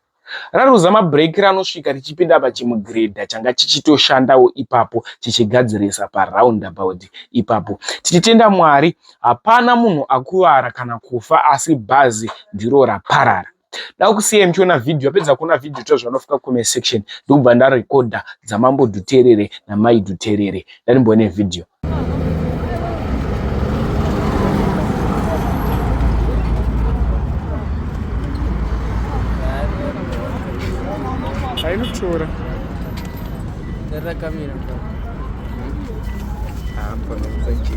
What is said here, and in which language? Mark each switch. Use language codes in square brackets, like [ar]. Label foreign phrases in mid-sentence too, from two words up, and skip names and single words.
[sn] Raruza mabreki ranosvika richipinda pachimugredha changa chichitoshandawo ipapo chichigadzirisa paroundabout ipapo. Tichitenda Mwari hapana munhu akuvara kana kufa asi bhazi ndiro raparara. Da kusiya mchiona video apedza kuona video tozvanofika [en] comment section [sn] ndobva ndarekodha dzaMambo Dhuterere naMai Dhuterere. Ndanimbone video. [pt] Aí não chora. Era caminho. Ah, para não sentir.